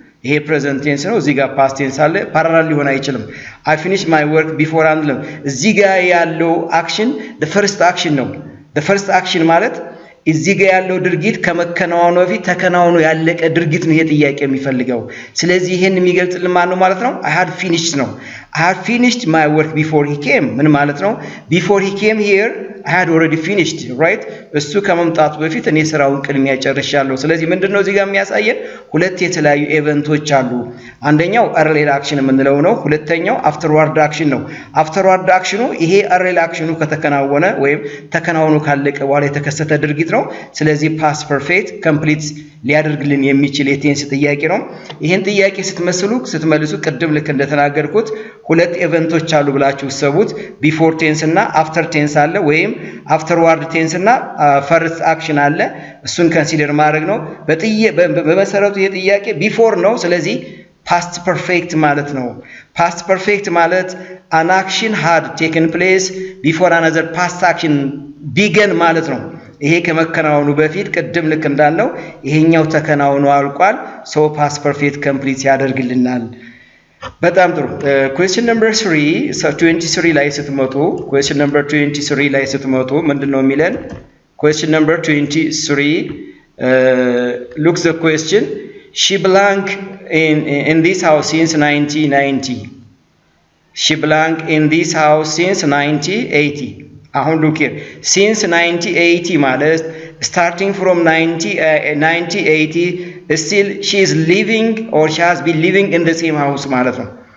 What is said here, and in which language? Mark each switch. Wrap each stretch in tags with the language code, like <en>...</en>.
<am>ይሄ ፕሬዘንት ቴንስ ነው። እዚህ ጋር ፓስት ቴንስ አለ፣ ፓራላል ሊሆን አይችልም።</am> <en>I finish my work before</en> <am>አንልም። እዚህ ጋር ያለው አክሽን</am> <en>the first action</en> <am>ነው። the first action ማለት እዚህ ጋር ያለው ድርጊት ከመከናወኑ በፊት ተከናውኖ ያለቀ ድርጊት ነው ይሄ ጥያቄ የሚፈልገው። ስለዚህ ይሄን የሚገልጽልን ማን ነው ማለት ነው?</am> <en>I had finished</en> <am>ነው።</am> <en>I had finished my work before he came</en> <am>ምን ማለት ነው?</am> <en>before he came here I had already finished, right?</en> <am>እሱ ከመምጣቱ በፊት እኔ ስራውን ቅድሚያ ጨርሻለሁ። ስለዚህ ምንድነው እዚህ ጋር የሚያሳየን ሁለት የተለያዩ ኢቨንቶች አሉ። አንደኛው early action የምንለው ነው። ሁለተኛው afterward action ነው። afterward actionu ይሄ early actionu ከተከናወነ ወይም ተከናውኖ ካለቀ በኋላ የተከሰተ ድርጊት ነው። ስለዚህ past perfect complete ሊያደርግልን የሚችል የቴንስ ጥያቄ ነው። ይሄን ጥያቄ ስትመልሱ ቅድም ልክ እንደተናገርኩት ሁለት ኢቨንቶች አሉ ብላችሁ ሰቡት። before tense እና after tense አለ፣ ወይም afterward tense እና first action አለ። እሱን ኮንሲደር ማድረግ ነው። በመሰረቱ ይሄ ጥያቄ before ነው። ስለዚህ past perfect ማለት ነው። past perfect ማለት</am> <en>an action had taken place before another past action began</en> <am>ማለት ነው። ይሄ ከመከናወኑ በፊት ቅድም ልክ እንዳልነው ይሄኛው ተከናውኖ አልቋል። so past perfect complete ያደርግልናል። በጣም ጥሩ። question number 3 23 ላይ ስትመጡ</am> <en>question number 23</en> <am>ላይ ስትመጡ ምንድነው የሚለን?</am> <en>question number 23 look the question. She blank in this house since 1990. She blank in this house since 1980.</en> <am>አሁን</am> <en>look here, since 1980 ማለት starting from 1980 still she is living or she has been living in the same house</en> <am>ማለት ነው።</am>